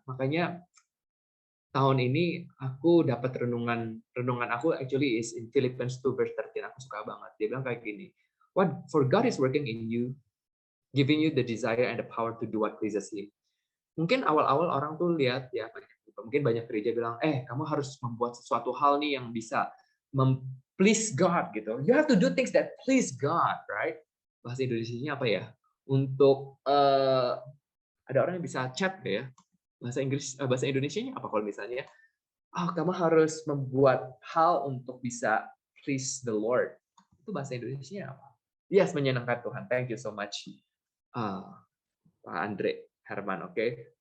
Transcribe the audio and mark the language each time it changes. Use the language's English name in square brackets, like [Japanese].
[Indonesian] Makanya tahun ini aku dapat renungan aku [English] actually is in Philippians 2 verse 13. [Indonesian] Aku suka banget. Dia bilang kayak gini, [English] what for God is working in you, giving you the desire and the power to do what pleases Him. [Indonesian] Mungkin awal-awal orang tuh lihat ya, mungkin banyak gereja bilang, kamu harus membuat sesuatu hal nih yang bisa [English] please God [Indonesian] gitu. [English] You have to do things that please God, right? [Indonesian] Bahasa Indonesianya apa ya? Untuk ada orang yang bisa chat ya. Bahasa Indonesianya apa kalau misalnya, kamu harus membuat hal untuk bisa [English] please the Lord. [Indonesian] Itu bahasa Indonesianya apa? Yes, menyenangkan Tuhan. [English] Thank you so much, [Indonesian] Pak Andre Herman. Oke.